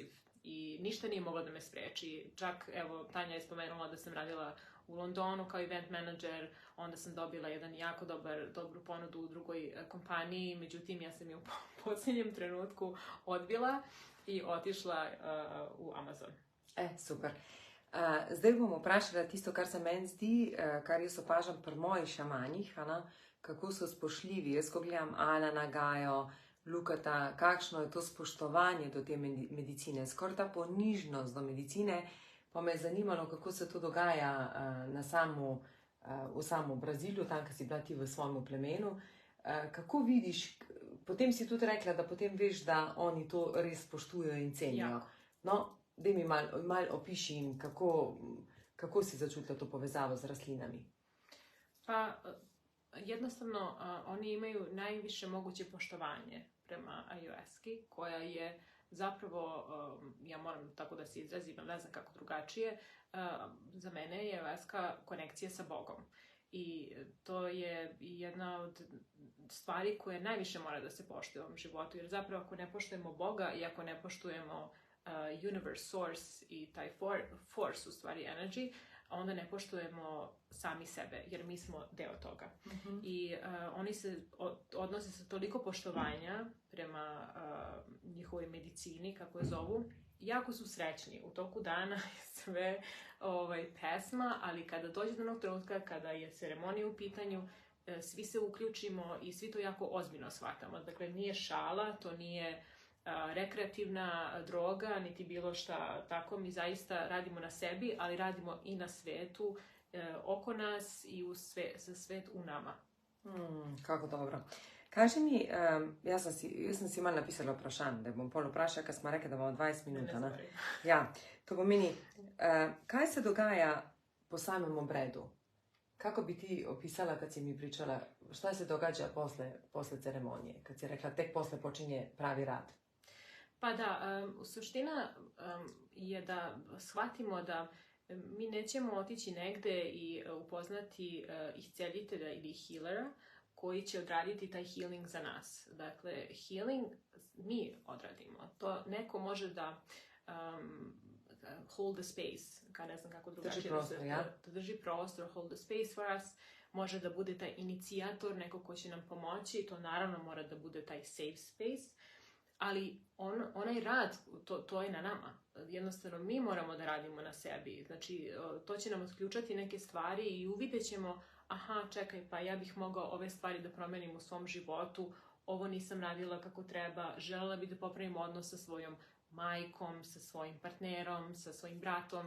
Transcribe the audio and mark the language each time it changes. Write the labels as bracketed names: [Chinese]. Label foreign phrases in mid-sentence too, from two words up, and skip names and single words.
[Serbian] I ništa nije moglo da me spreči. Čak, evo, Tanja je spomenula da sam radila u Londonu kao event manager, onda sam dobila jedan jako dobru ponudu u drugoj kompaniji, međutim, ja sam je u posljednjem trenutku odbila i otišla v Amazon. [Slovenian] Super. Zdaj bom vprašala tisto, kar se meni zdi, kar jaz opažam pri mojih šamanih, kako so spoštljivi. Jaz, ko gledam Alana, Gajo, Lukata, kakšno je to spoštovanje do te medicine, skoraj ta ponižnost do medicine, pa me je zanimalo, kako se to dogaja v samo Braziliju, tam, ko si bila ti v svojem plemenu. Kako vidiš, potem si tudi rekla, da potem veš, da oni to res spoštujejo in cenijo. No, daj mi malo opiši, kako Kako si začutila to povezavo z rastlinami? [Serbian] Pa jednostavno oni imaju najviše moguće poštovanje prema ayahuaski, koja je zapravo, ja moram tako da se izrazim, ne znam kako drugačije, za mene je ayahuaska konekcija sa Bogom. I to je jedna od stvari koje najviše mora da se poštuje u ovom životu, jer zapravo ako ne poštujemo Boga i ako ne poštujemo [English] universe, source [Serbian] i taj force, u stvari energy, onda ne poštujemo sami sebe, jer mi smo deo toga. I oni se odnose sa toliko poštovanja prema njihovoj medicini, kako je zovu. Jako su srećni. U toku dana je sve pesma, ali kada dođe do onog trenutka, kada je ceremonija u pitanju, svi se uključimo i svi to jako ozbiljno shvatamo. Dakle, nije šala, to nije rekreativna droga, niti bilo šta tako. Mi zaista radimo na sebi, ali radimo i na svetu oko nas i za svet u nama. [Slovenian] Kako dobro. [Serbian] Kaži mi, [Slovenian] jaz sem si malo napisala vprašanje, da bom pol vprašala, ker smo rekli, da bomo 20 minut. Ja, to pomeni, kaj se dogaja po samem obredu? [Serbian] Kako bi ti opisala, kad si mi pričala, šta se događa posle ceremonije, kad si rekla, tek posle počinje pravi rad? Pa da, suština je da shvatimo da mi nećemo otići negde i upoznati isceljitelja ili healera koji će odraditi taj healing za nas. Dakle, healing mi odradimo. To neko može da [English] hold the space, [Serbian] ne znam kako drugačije da drži prostor, [English] hold the space for us. [Serbian] Može da bude taj inicijator, neko ko će nam pomoći. To naravno mora da bude taj [English] safe space. [Serbian] Ali onaj rad, to je na nama. Jednostavno, mi moramo da radimo na sebi. Znači, to će nam otključati neke stvari i uvidjet ćemo, aha, čekaj, pa ja bih mogao ove stvari da promenim u svom životu, ovo nisam radila kako treba, želela bih da popravim odnos sa svojom majkom, sa svojim partnerom, sa svojim bratom.